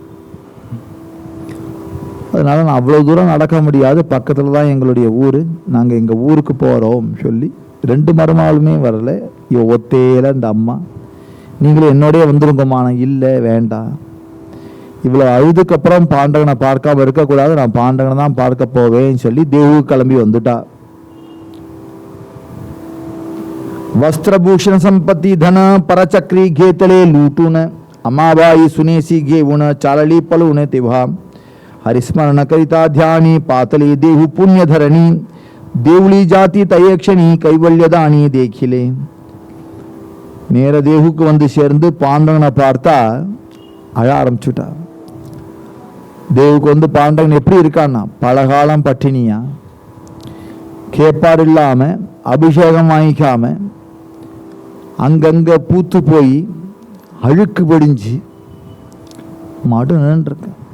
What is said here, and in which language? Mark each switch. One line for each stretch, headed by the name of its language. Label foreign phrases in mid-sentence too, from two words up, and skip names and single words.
Tamil: அதனால நான் அவ்வளவு தூரம் நடக்க முடியாது, பக்கத்துல தான் எங்களுடைய ஊரு, நாங்க எங்க ஊருக்கு போறோம் சொல்லி ரெண்டு மருமாளுமே வரல. இவ ஒத்தேல இந்த அம்மா, நீங்களும் என்னோடய வந்துருங்கம்மா. இல்லை வேண்டாம், இவ்வளோ அழுதுக்கு அப்புறம் பாண்டவனை பார்க்காம இருக்கக்கூடாது, நான் பாண்டவனை தான் பார்க்க போவேன்னு சொல்லி தேவு கிளம்பி வந்துட்டா.
Marathi: वस्त्रभूषण संपत्ती धन परचक्री घेतले लूटून अमाबाई सुनेसी घेऊन चालली पळून. तेव्हा हरिस्मरण करिता ध्यानी पातले देहू पुण्यधरणी. देवळी जाती तयक्षणी कैवल्यदानी देखिले.
Tamil: நேர தேவுக்கு வந்து சேர்ந்து பாண்டவனை பார்த்தா அழ ஆரம்பிச்சுட்டா. தேவுக்கு வந்து பாண்டவன் எப்படி இருக்கான்னா, பலகாலம் பட்டினியா, கேப்பாடு இல்லாம, அபிஷேகம் வாங்கிக்காம, அங்கங்க பூத்து போய் அழுக்கு படிஞ்சு மாடு நின்றுருக்கு.